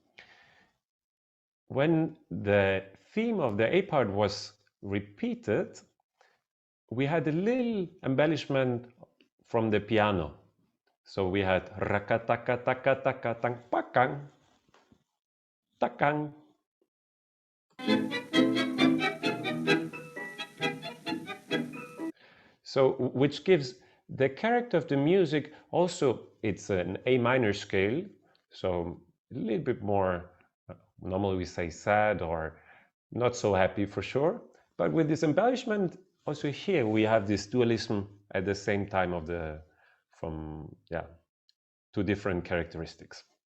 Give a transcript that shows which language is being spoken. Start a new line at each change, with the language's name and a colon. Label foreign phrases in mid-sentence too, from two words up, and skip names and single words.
English: When the theme of the A part was repeated, we had a little embellishment from the piano. So we had rakataka taka taka tang pakang takang. So which gives the character of the music also, it's an A minor scale, so a little bit more, normally we say sad or not so happy for sure, but with this embellishment also here we have this dualism at the same time of the, from, yeah, 2 different characteristics.